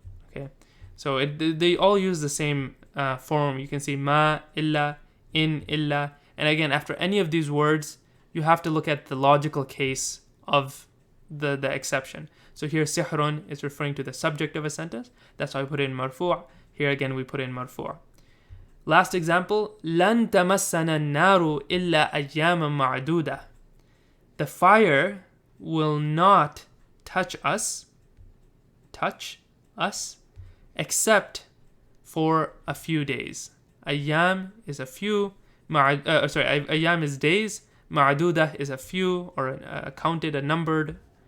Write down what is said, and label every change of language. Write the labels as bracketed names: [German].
[English] Okay, so they all use the same form. You can see ma, illa, in, illa, and again, after any of these words, you have to look at the logical case of the exception. So here, sihrun is referring to the subject of a sentence. That's why I put in marfu'. Here again, we put in marfu'. Last example, [Arabic] لن تمسنا النار إلا أياما معدودة. [English] The fire will not touch us, except for a few days. Ayyam is a few, ayyam is days, ma'dudah is a few, or counted, a numbered.